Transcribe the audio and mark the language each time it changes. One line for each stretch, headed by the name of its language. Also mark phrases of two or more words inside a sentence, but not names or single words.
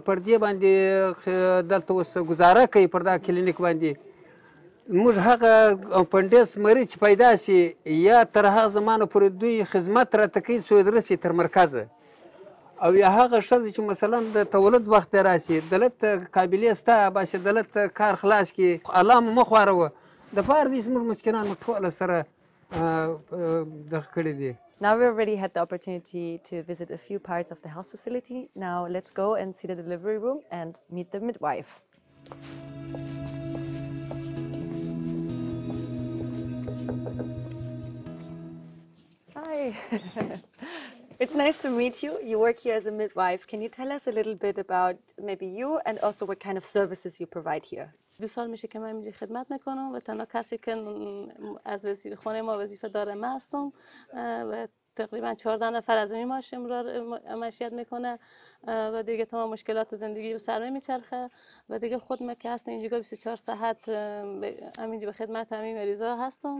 Pashto: پر دې باندې دلته اوس ګزاره کوي پر دا کلینیک باندې موږ هغه اپنډیس مریض چې پیدا سي یا تر هغه زمانه پورې دوی خدمت راته کوي څو رسي تر مرکزه او یا هغه ښځې چې مثلا د تولد وخت راسي دلته قابلیت سته باسي دلته کار خلاص کړي الله مو مه خوروه د پاره دې زموږ مسکینان مو ټوله سره دغه کړي دي.
English: Now we already had the opportunity to visit a few parts of the health facility. Now let's go and see the delivery room and meet the midwife. Hi. It's nice to meet you. You work here as a midwife. Can you tell us a little bit about maybe you and also what kind of services you provide here?
Persian: 2 سال میشه که من اینجا خدمت میکنم و تنها کسی که از خانه ما وظیفه داره من هستم و تقریبا 14 نفر از این معاشیت میکنه و دیگه تمام مشکلات زندگی به سر میچرخه و دیگه خود من که هستم اینجا 24 ساعت همینجا به خدمت همین مریضا هستم.